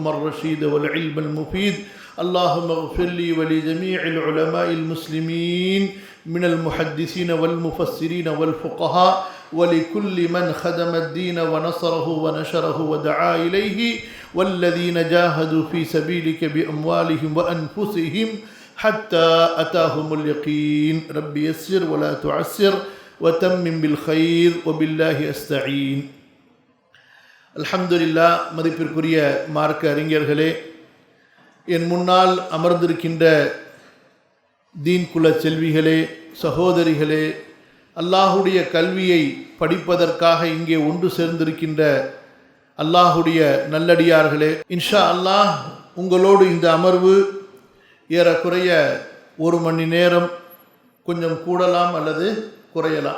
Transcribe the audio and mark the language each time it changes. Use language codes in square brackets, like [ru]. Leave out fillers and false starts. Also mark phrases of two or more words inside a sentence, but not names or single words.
[ar] الرشيد والعلم المفيد اللهم اغفر لي ولجميع العلماء المسلمين من المحدثين والمفسرين والفقهاء ولكل من خدم الدين ونصره ونشره ودعا إليه والذين جاهدوا في سبيلك بأموالهم وأنفسهم حتى أتاهم اليقين رب يسر ولا تعسر وتمم بالخير وبالله أستعين அல்ஹம்துலில்லாஹ். [ta] மதிப்பிற்குரிய மார்க்க அறிஞர்களே, என் முன்னால் அமர்ந்திருக்கின்ற தீன் குல செல்விகளே, சகோதரிகளே, அல்லாஹுடைய கல்வியை படிப்பதற்காக இங்கே ஒன்று சேர்ந்திருக்கின்ற அல்லாஹுடைய நல்லடியார்களே, [ar] إن شاء الله [ta] உங்களோடு இந்த அமர்வு ஏறக்குறைய 1 மணி நேரம், கொஞ்சம் கூடலாம் அல்லது குறையலாம்.